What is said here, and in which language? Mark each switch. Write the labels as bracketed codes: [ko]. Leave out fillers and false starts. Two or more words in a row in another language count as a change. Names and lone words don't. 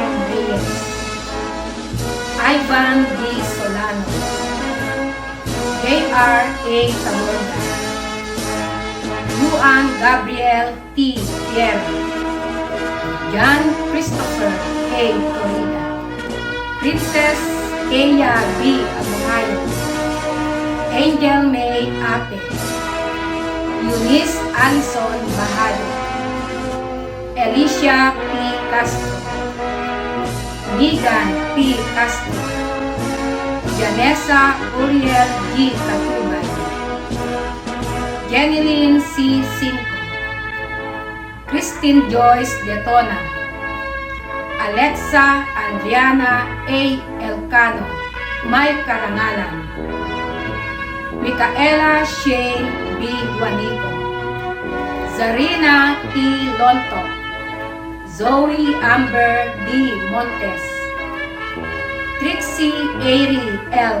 [tl] Reyes, Ivan D. Solano, J.R. A. Tamorga, Juan Gabriel T. Pierre, John Christopher A. Torida, Princess Kaya B. Abuhayo, Angel May Ate, Eunice Alison Bahado, Alicia P. Castro, Megan P. Castro, Janessa Uriel G. Catubay, Jeneline C. Cinco, Christine Joyce Detona, Alexa Adriana A. Elcano, May Karangalan, Micaela Shane B. Juanico, Zarina T. Lonto, Zoe Amber D. Montes, Trixie Airy L.